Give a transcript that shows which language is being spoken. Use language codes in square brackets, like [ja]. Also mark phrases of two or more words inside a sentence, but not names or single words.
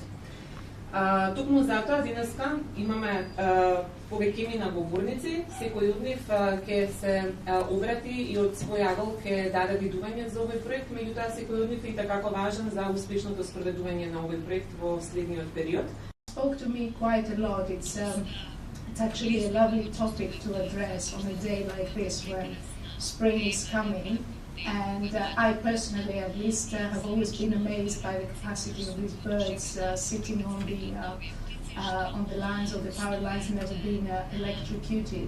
[mk] Токму затоа денеска имаме повеќе на говорници, секој од нив ќе се обрати и од свој агол ќе даде видување за овој проект, меѓутоа секој од нив е и такако важен за успешното спроведување на овој проект во следниот период. [en] Spoke to me quite a lot. It's actually a lovely topic to address on a day like this when spring is coming. And I personally, at least, have always been amazed by the capacity of these birds sitting on the lines of the power lines, never being electrocuted.